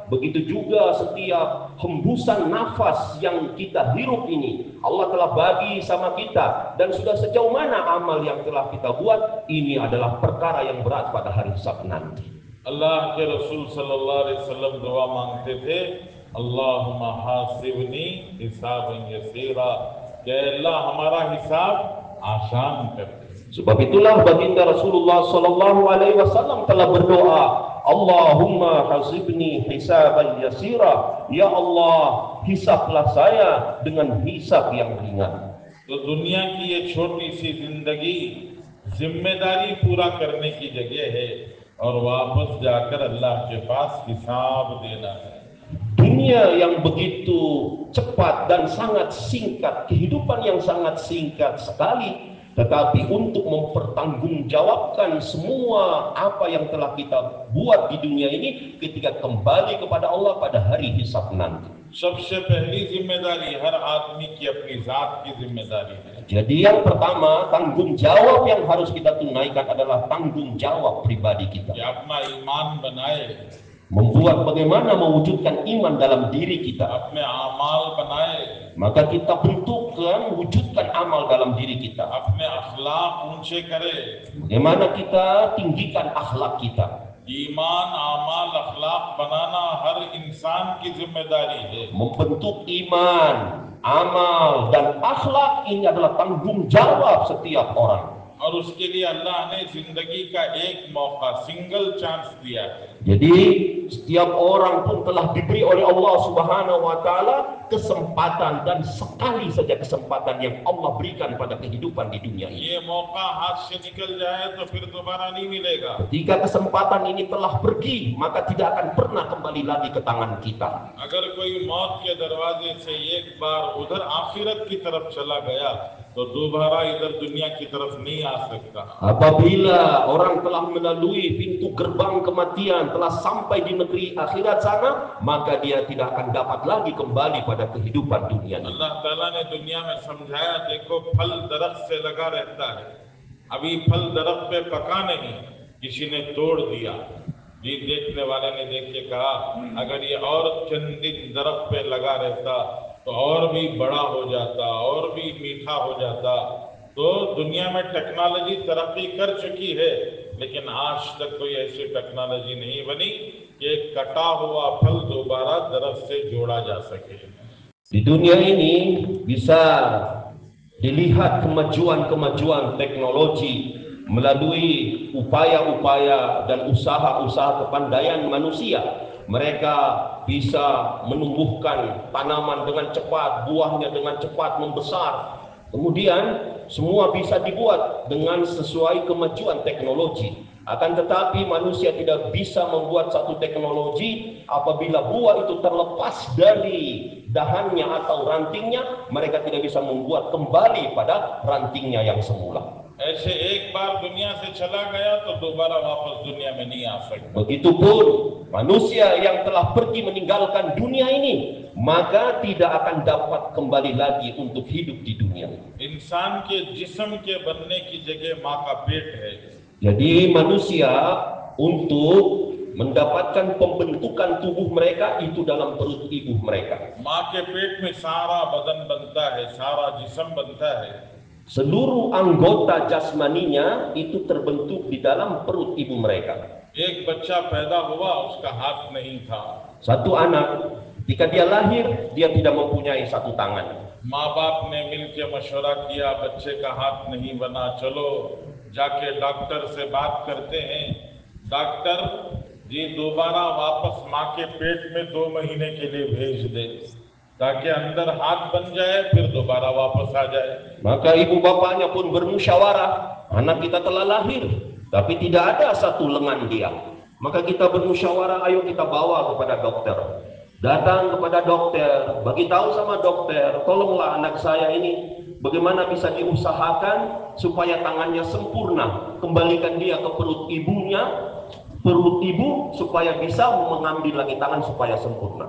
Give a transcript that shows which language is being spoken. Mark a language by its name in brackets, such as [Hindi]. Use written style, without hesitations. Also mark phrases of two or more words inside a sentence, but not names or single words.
[Indonesian] Begitu juga setiap hembusan nafas yang kita hirup ini Allah telah bagi sama kita, dan sudah sejauh mana amal yang telah kita buat. Ini adalah perkara yang berat pada hari hisab nanti. [Hindi] अल्लाह के रसूल [Arabic] صلى الله عليه وسلم [Hindi] दुआ मांगते थे, [Arabic] اللهم حاسبني حسابا يسيرا, [Hindi] कि अल्लाह हमारा हिसाब आसान कर दे। [Indonesian] Sebab itulah baginda Rasulullah [Arabic] صلى الله عليه وسلم [Indonesian] telah berdoa, [Arabic] اللهم حاسبني حسابا يسيرا, [Indonesian] ya Allah hisablah saya dengan hisab yang ringan. [Hindi] तो दुनिया की ये छोटी सी जिंदगी जिम्मेदारी पूरा करने की जगह है और वापस जाकर अल्लाह के पास हिसाब देना है। [Indonesian] Dunia yang begitu cepat dan sangat singkat, kehidupan yang sangat singkat sekali, tetapi untuk mempertanggungjawabkan semua apa yang telah kita buat di dunia ini ketika kembali kepada Allah pada hari hisab nanti. [Hindi] सबसे पहली जिम्मेदारी हर आदमी की अपनी जात की जिम्मेदारी है। [Indonesian] Jadi yang pertama, tanggung jawab yang harus kita tunaikan adalah tanggung jawab pribadi kita. [Hindi] कि अपना ईमान बनाए, [Indonesian] membuat bagaimana mewujudkan iman dalam diri kita. [Hindi] अपने अमाल बनाए, [Indonesian] Maka kita bentukkan, wujudkan amal dalam diri kita. [Hindi] अपने अखलाक ऊंचे करे। [Indonesian] Bagaimana kita tinggikan akhlak kita. [Hindi] ईमान, अमाल, अखलाक बनाना हर इंसान की जिम्मेदारी है। [Indonesian] Membentuk iman, amal, dan akhlak ini adalah tanggung jawab setiap orang. [Hindi] और उसके लिए अल्लाह ने जिंदगी का एक मौका, [English] single chance [Hindi] दिया है। [Indonesian] Jadi setiap orang pun telah diberi oleh Allah [Arabic] سبحانه وتعالى [Indonesian] kesempatan, dan sekali saja kesempatan yang Allah berikan pada kehidupan di dunia ini. [Hindi] ये मौका हाथ से निकल जाए तो फिर दोबारा नहीं मिलेगा। [Indonesian] Ketika kesempatan ini telah pergi, maka tidak akan pernah kembali lagi ke tangan kita. [Hindi] अगर कोई मौत के दरवाजे से एक बार उधर आखिरत की तरफ चला गया तो दोबारा इधर दुनिया की तरफ नहीं आ सकता। [Indonesian] Apabila orang telah melalui pintu gerbang kematian, telah sampai di negeri akhirat sana, maka dia tidak akan dapat lagi kembali pada kehidupan dunia ini. [Hindi] अल्लाह ताला ने दुनिया में समझाया, देखो फल दरख्त से लगा रहता है, अभी फल दरख्त पे पका नहीं, किसी ने तोड़ दिया। जी देखने वाले ने देख के कहा, अगर ये और चंद दिन दरख्त पे लगा रहता तो और भी बड़ा हो जाता, और भी मीठा हो जाता। तो दुनिया में टेक्नोलॉजी तरक्की कर चुकी है, लेकिन आज तक कोई ऐसी टेक्नोलॉजी नहीं बनी कि एक कटा हुआ फल दोबारा दरख्त से जोड़ा जा सके। [Indonesian] Di dunia ini bisa dilihat kemajuan-kemajuan teknologi melalui upaya-upaya dan usaha-usaha kepandaian manusia. Mereka bisa menumbuhkan tanaman dengan cepat, buahnya dengan cepat membesar. Kemudian semua bisa dibuat dengan sesuai kemajuan teknologi. Akan tetapi manusia tidak bisa membuat satu teknologi apabila buah itu terlepas dari dahannya atau rantingnya, mereka tidak bisa membuat kembali pada rantingnya yang semula. [Hindi] ऐसे एक बार दुनिया से चला गया तो दोबारा वापस दुनिया में नहीं आ सकता। [Indonesian] Begitupun manusia yang telah pergi meninggalkan dunia ini, maka tidak akan dapat kembali lagi untuk hidup di dunia ini. [Hindi] इंसान के जिस्म के बनने की जगह माँ का पेट है। [Indonesian] Jadi manusia untuk mendapatkan pembentukan tubuh mereka itu dalam perut ibu mereka. [Hindi] माँ के पेट में सारा बदन बनता है, सारा जिस्म बनता है। [Indonesian] Seluruh anggota jasmaninya itu terbentuk di dalam perut ibu mereka. [Hindi] एक बच्चा पैदा हुआ, उसका हाथ नहीं था। [Indonesian] Satu anak, ketika dia lahir, dia tidak mempunyai satu tangan. [Hindi] माँ बाप ने मिलकर मशवरा किया, बच्चे का हाथ नहीं बना, चलो जाके डॉक्टर से बात करते हैं। डॉक्टर जी दोबारा वापस माँ के पेट में 2 महीने के लिए भेज दे, ताकि अंदर हाथ बन जाए, फिर दोबारा वापस आ जाए। [Indonesian] Maka ibu bapaknya pun bermusyawarah, anak kita telah lahir, tapi tidak ada satu lengan dia. Maka kita bermusyawarah, ayo kita bawa kepada dokter. Datang kepada dokter, bagi tahu sama dokter, tolonglah anak saya ini, bagaimana bisa diusahakan supaya tangannya sempurna, kembalikan dia ke perut ibunya, perut ibu, supaya bisa mengambil lagi tangan supaya sempurna.